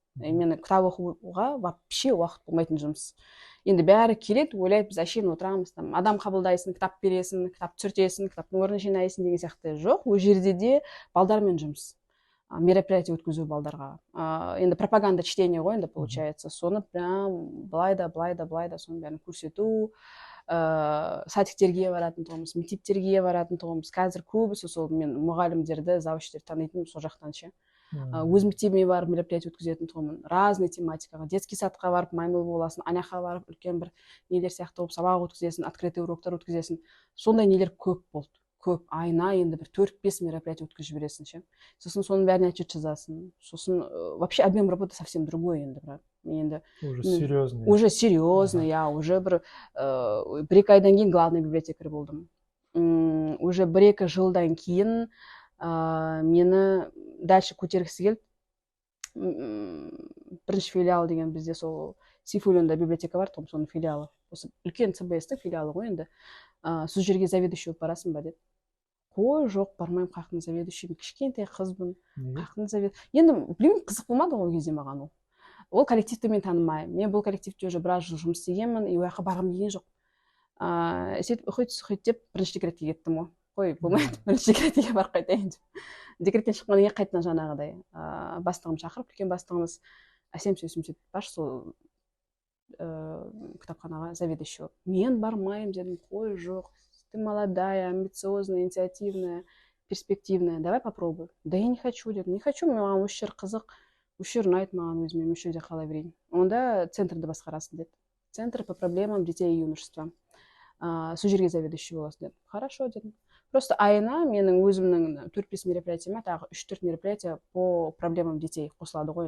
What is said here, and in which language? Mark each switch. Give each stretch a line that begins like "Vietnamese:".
Kazakh: Мен кітап оқуға вообще уақыт болмайтын жұмыс. Енді бәрі келеді, ойлайды, біз әшейін отырамыз, адам қабылдайсың, кітап бересің, кітап түсіртесің, кітаптың орнын жинайсың деген сияқты жоқ. Ол жерде де балдармен жұмыс. Мероприятие өткізу балдарға. Енді пропаганда чтение ғой, енді получается. Соны прям былайда, соны бәрін көрсету. Садиктерге баратын тұғымыз, мектептерге баратын тұғымыз. Қазір көбісі сол мен мұғалімдерді, завучтер танитын сол жақтан ше. Өз мектебіме барып мероприятие өткізетін тұғымын. Разный тематикаға. Детский садқа барып маймыл боласың, аняқа барып үлкен бір нелер сияқты болып сабақ өткізесің, открытый уроктар өткізесің. Сондай нелер көп болды. Көп, айна енді бір 4-5 мероприятие өткізіп жібересің ше. Сосын соның бәріне отчет жазасың.
Russian: Сосын вообще объем работы совсем другой енді. Енді уже серьезный, я уже
Kazakh: бір 1-2 айдан кейін
Russian: главный библиотекарь
Kazakh: болдым. Уже 1-2 жылдан кейін мені дальше көтергісі келді. Бірінші филиал деген бізде сол Сейфуллинда библиотека бар, соның филиалы. Осы үлкен ЦБС-тің филиалы ғой енді. Сол жерге заведующий болып барасың ба деді. Қой, жоқ, бармаймын, қақын заведующий, кішкентай қызбын. Қақын заведующий. Енді білмеймін, қызық болмады ол кезде маған ол. Ол коллективті мен танымаймын. Мен бұл коллективте уже біраз жыл жұмыс істегенмін, и ояққа барғым келген жоқ. Сөйтіп деп бірінші декретке кеттім ғой. Қой, болмайды, бірінші декретке барып қайтайын деп. Декреттен шыққаннан кейін қайтадан жаңағыдай бастығым шақырып, үлкен бастығымыз әсем сөйтіп баш сол кітапханаға заведующий болып. Мен бармаймын дедім, қой, жоқ,
Russian: ты молодая, амбициозная, инициативная, перспективная, давай попробуй. Да я не хочу
Kazakh: дедім,
Russian: не хочу,
Kazakh: маған осы жер қызық, осы жер ұнайды маған өзіме, осы жерде қала берейін. Онда центрді басқарасың деді.
Russian: Центр по проблемам детей и юношества.
Kazakh: Сол жерге заведующий боласың деді.
Russian: Хорошо
Kazakh: дедім. просто айына менің өзімнің 4-5 мероприятияма тағы 3-4 мероприятия
Russian: по проблемам детей
Kazakh: қосылады ғой.